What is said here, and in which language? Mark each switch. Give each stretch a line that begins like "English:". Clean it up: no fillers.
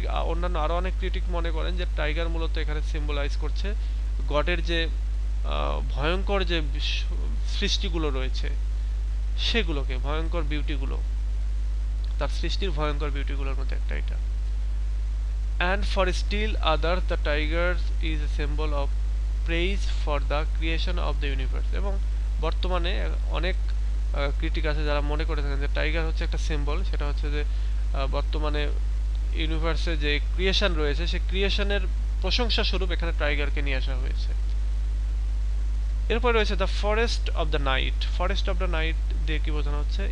Bangla: অন্যান্য আরো অনেক ক্রিটিক মনে করেন যে টাইগার মূলত এখানে সিম্বলাইজ করছে গডের যে ভয়ঙ্কর যে সৃষ্টিগুলো রয়েছে সেগুলোকে, ভয়ঙ্কর বিউটিগুলো, তার সৃষ্টির ভয়ঙ্কর বিউটিগুলোর মধ্যে একটা এটা।
English: And for still others the tiger is a symbol of praise for the creation of the universe।
Bangla: এবং বর্তমানে অনেক ক্রিটিক আছে যারা মনে করে থাকেন যে টাইগার হচ্ছে একটা সিম্বল, সেটা হচ্ছে যে বর্তমানে ইউনিভার্সে যে ক্রিয়েশন রয়েছে সেই ক্রিয়েশনের প্রশংসা স্বরূপ এখানে টাইগারকে নিয়ে আসা হয়েছে। এরপর রয়েছে the forest of the night. Forest of the night দিয়ে কি বোঝানো হচ্ছে?